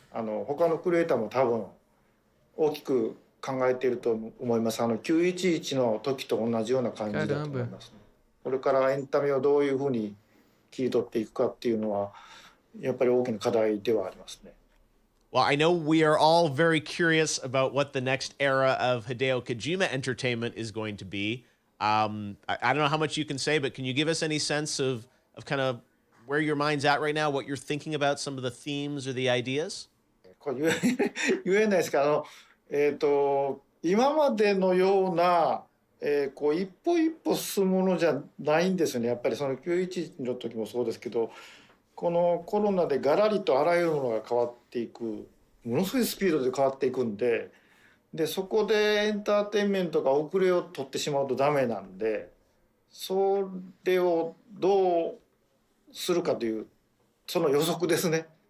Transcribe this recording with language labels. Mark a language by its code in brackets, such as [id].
[ja] 他のクリエイターも多分大きく考えていると思います。 911の時と同じような感じだと思いますね。これからエンタメをどういうふうに切り取っていくかっていうのはやっぱり大きな課題ではありますね。 [en] Well, I know we are all very curious about what the next era of Hideo Kojima entertainment is going to be. I don't know how much you can say, but can you give us any sense of kind of where your mind's at right now, what you're thinking about, some of the themes or the ideas? [ja] これ言えないですけど、今までのような、一歩一歩進むものじゃないんですよね。やっぱりその911の時もそうですけど、このコロナでガラリとあらゆるものが変わっていく、ものすごいスピードで変わっていくんで、そこでエンターテインメントが遅れを取ってしまうとダメなんで、それをどうするかというその予測ですね。